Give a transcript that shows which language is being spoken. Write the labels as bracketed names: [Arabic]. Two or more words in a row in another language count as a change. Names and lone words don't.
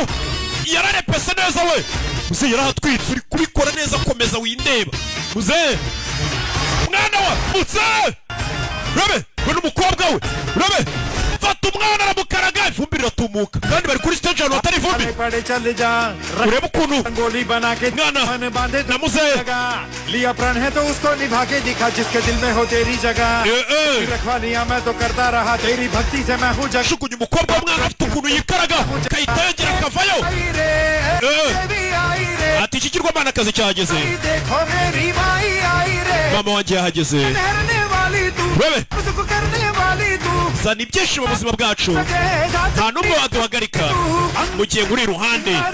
[Kinyarwanda] yararepese neza we muze yarahatwitse uri kubikora neza komeza windeba muze mwana wa muze rabe we n'umukobwa we rabe fata umwana aramukaraga ivumbi riratumuka kandi bari kuri stage ahantu hatari ivumbi urebe ukuntu mwana na muze [Hindi] लिया प्रण है तो उसको निभा के दिखा जिसके दिल में हो तेरी जगह रखवा लिया मैं तो करता रहा तेरी भक्ति से मैं हूँ जग [Kinyarwanda] shukunye umukobwa w'umwana afite ukuntu yikaraga kahita yongera akavayo ati ikigirwamana akazi cyahageze mama wanjye yahageze urebe zana ibyishimo mu buzima bwacu nta n'umwe waduhagarika mu gihe uri iruhande